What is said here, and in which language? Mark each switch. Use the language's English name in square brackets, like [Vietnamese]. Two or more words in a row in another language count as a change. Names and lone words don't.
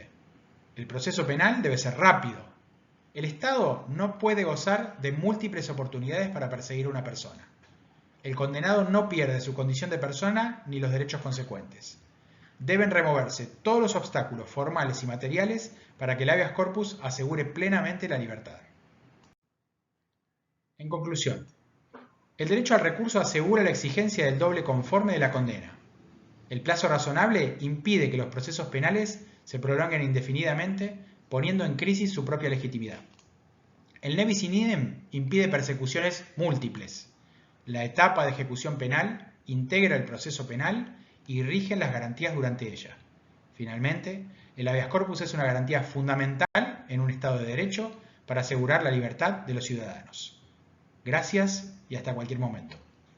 [Spanish] El proceso penal debe ser rápido. El Estado no puede gozar de múltiples oportunidades para perseguir a una persona. El condenado no pierde su condición de persona ni los derechos consecuentes. Deben removerse todos los obstáculos formales y materiales para que el [Latin] habeas corpus [Spanish] asegure plenamente la libertad. En conclusión, el derecho al recurso asegura la exigencia del doble conforme de la condena. El plazo razonable impide que los procesos penales se prolonguen indefinidamente, poniendo en crisis su propia legitimidad. El [Latin] ne bis in idem [Spanish] impide persecuciones múltiples. La etapa de ejecución penal integra el proceso penal y rigen las garantías durante ella. Finalmente, el [Latin] habeas corpus [Spanish] es una garantía fundamental en un Estado de Derecho para asegurar la libertad de los ciudadanos. Gracias y hasta cualquier momento.